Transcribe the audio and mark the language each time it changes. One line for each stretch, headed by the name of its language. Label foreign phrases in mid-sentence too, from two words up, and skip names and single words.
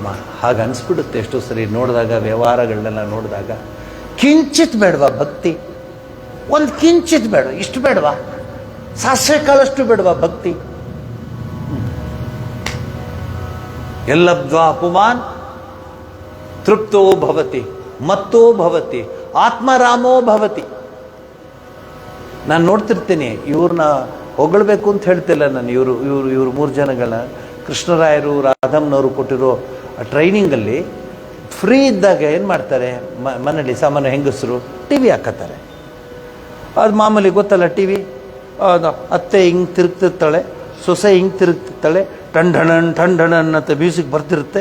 Kannada: ಹಾಗೆ ಅನಿಸ್ಬಿಡುತ್ತೆ ಎಷ್ಟೋ ಸರಿ ನೋಡಿದಾಗ, ವ್ಯವಹಾರಗಳನ್ನೆಲ್ಲ ನೋಡಿದಾಗ. ಕಿಂಚಿತ್ ಬೇಡವಾ ಭಕ್ತಿ? ಒಂದು ಕಿಂಚಿತ್ ಬೇಡ, ಇಷ್ಟು ಬೇಡವಾ? ಸಾಸಿವೆ ಕಾಲಷ್ಟು ಬೇಡವಾ ಭಕ್ತಿ?
Sanskrit: ಎಲ್ಲಬ್ಧ್ವಾ ಪುಮಾನ್ ತೃಪ್ತೋ ಭವತಿ ಮತ್ತೋ ಭವತಿ ಆತ್ಮರಾಮೋ ಭವತಿ.
Kannada: ನಾನು ನೋಡ್ತಿರ್ತೀನಿ, ಇವ್ರನ್ನ ಹೊಗಳಬೇಕು ಅಂತ ಹೇಳ್ತಿಲ್ಲ ನಾನು. ಇವರು 3 ಜನಗಳನ್ನ ಕೃಷ್ಣರಾಯರು, ರಾಧಮ್ಮನವರು ಕೊಟ್ಟಿರೋ ಟ್ರೈನಿಂಗಲ್ಲಿ ಫ್ರೀ ಇದ್ದಾಗ ಏನು ಮಾಡ್ತಾರೆ, ಮನೇಲಿ ಸಾಮಾನ್ಯ ಹೆಂಗಸರು ಟಿ ವಿ ಹಾಕತ್ತಾರೆ. ಅದು ಮಾಮೂಲಿ ಗೊತ್ತಲ್ಲ, ಟಿ ವಿ ಅತ್ತೆ ಹಿಂಗೆ ತಿರುಗ್ತಿರ್ತಾಳೆ, ಸೊಸೆ ಹಿಂಗೆ ತಿರುಗ್ತಿರ್ತಾಳೆ, ಟಂಡಣನ್ ಟಂಡಣನ್ ಅಂತ ಮ್ಯೂಸಿಕ್ ಬರ್ತಿರುತ್ತೆ.